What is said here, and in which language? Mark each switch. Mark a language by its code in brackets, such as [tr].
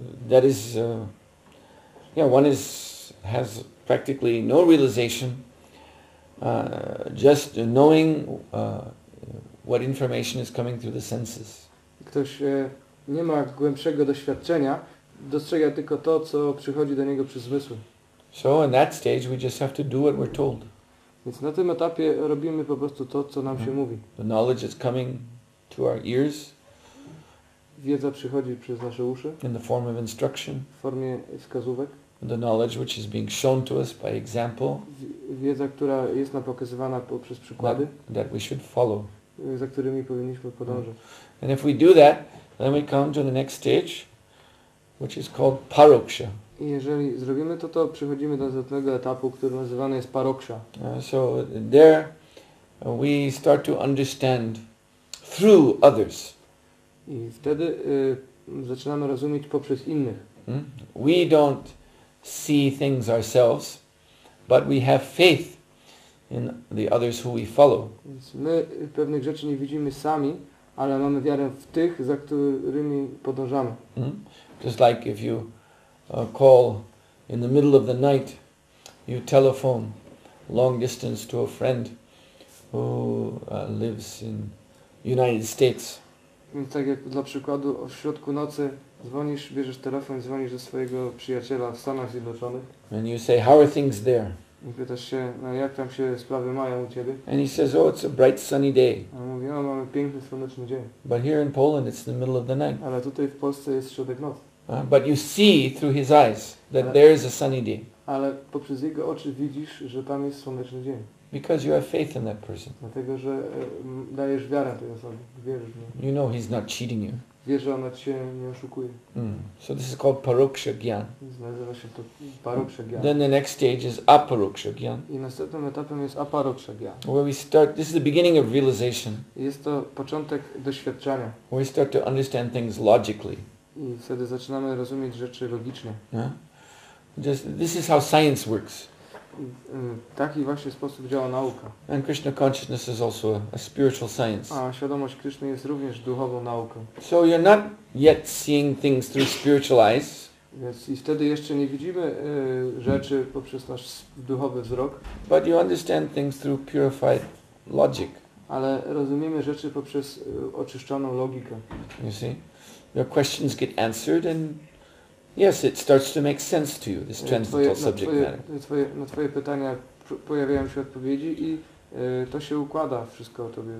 [en] That is, one has practically no realization, just knowing what information is coming through the senses. [pl] Ktoś nie ma głębszego doświadczenia, dostrzega tylko to, co przychodzi do niego przez zmysły. [en] So in that stage we just have to do what we're told. [pl] Więc na tym etapie robimy po prostu to, co nam się mówi. [en] The knowledge is coming to our ears. [pl] Wiedza przychodzi przez nasze uszy. [en] In the form of instruction. [pl] W formie wskazówek. [en] The knowledge which is being shown to us by example. [pl] Wiedza, która jest nam pokazywana poprzez przykłady. [en] That we should follow. [pl] Za którymi powinniśmy podążać. [en] And if we do that, then we come to the next stage, which is called paroksha. [pl] I jeżeli zrobimy to, to przechodzimy do następnego etapu, który nazywany jest paroksha. [en] So there we start to understand through others. [pl] I wtedy zaczynamy rozumieć poprzez innych. [en] We don't see things ourselves, but we have faith in the others who we follow. [pl] Więc my pewnych rzeczy nie widzimy sami, ale mamy wiarę w tych, za którymi podążamy. [en] Just like if you call in the middle of the night, you telephone long distance to a friend who lives in United States. [pl] Więc tak jak dla przykładu w środku nocy dzwonisz, bierzesz telefon i dzwonisz do swojego przyjaciela w Stanach Zjednoczonych. [en] And you say, how are things there? [pl] I pytasz się, no jak tam się sprawy mają u Ciebie? [en] And he says, oh, it's a bright sunny day. [pl] A on mówi, no mamy piękny, słoneczny dzień. [en] But here in Poland, it's the middle of the night. [pl] Ale tutaj w Polsce jest środek nocy. [en] But you see through his eyes that there is a sunny day. [pl] Ale poprzez jego oczy widzisz, że tam jest słoneczny dzień. [en] Because you have faith in that person. [pl] Dlatego, że dajesz wiarę tej osobie. Wierzysz w nią. [en] You know he's not cheating you. [pl] wiesz, że ona cię nie oszukuje. [en] So this is called paroksha gyan. [pl] Nazywa się to paroksha gyan. [en] Then the next stage is aparoksha gyan, [pl] I następnym etapem jest aparoksha gyan. [en] where we start, this is the beginning of realization, [pl] Jest to początek doświadczenia. [en] where we start to understand things logically. [pl] I wtedy zaczynamy rozumieć rzeczy logicznie. [en] This is how science works. [pl] W taki właśnie sposób działa nauka. [en] And Krishna consciousness is also a spiritual science. [pl] A świadomość Kryszny jest również duchową nauką. [en] So you're not yet seeing things through spiritual eyes, [pl] Więc i wtedy jeszcze nie widzimy rzeczy poprzez nasz duchowy wzrok, [en] but you understand things through purified logic. [pl] ale rozumiemy rzeczy poprzez oczyszczoną logikę. [en] You see? Your questions get answered and yes, it starts to make sense to you, this transcendental subject matter. [pl] Na twoje pytania pojawiają się odpowiedzi i to się układa wszystko o tobie.